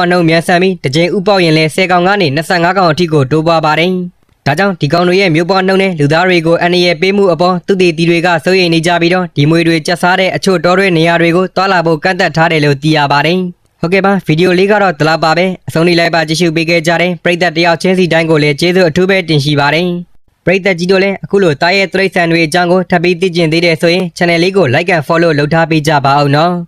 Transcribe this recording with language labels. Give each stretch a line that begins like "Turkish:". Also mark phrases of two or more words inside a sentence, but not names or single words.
Burmese: နှုံမြန်ဆန်ပြီးတစ်ချိန်ဥပေါက်ရင်လဲ10ကောင်ကနေ25ကောင်အထိကိုတိုးပွားပါတယ်။ဒါကြောင့်ဒီကောင်တွေရဲ့မျိုးပွားနှုံနဲ့လူသားတွေကိုအန္တရာယ်ပေးမှုအပေါ်သူတည်တီတွေကစိုးရိမ်နေကြပြီးတော့ဒီမွေတွေကျက်စားတဲ့အချို့တောတွေနေရာတွေကိုတွာလာဖို့ကန့်သက်ထားတယ်လို့သိရပါတယ်။ဟုတ်ကဲ့ပါဗီဒီယိုလေးကတော့ဒီလောက်ပါပဲအဆုံးထိလိုက်ပါကြည့်ရှုပေးခဲ့ကြတဲ့ပရိသတ်တယောက်ချင်းစီတိုင်းကိုလည်းကျေးဇူးအထူးပဲတင်ရှိပါတယ်ပရိသတ်ကြီးတို့လည်းအခုလိုတားရဲ့တိရစ္ဆာန်တွေအကြောင်းကိုထပ်ပြီးသိကျင်သေးတယ်ဆိုရင် channel လေးကို
English: like and follow
Burmese: လုပ်ထားပေးကြပါအောင်နော်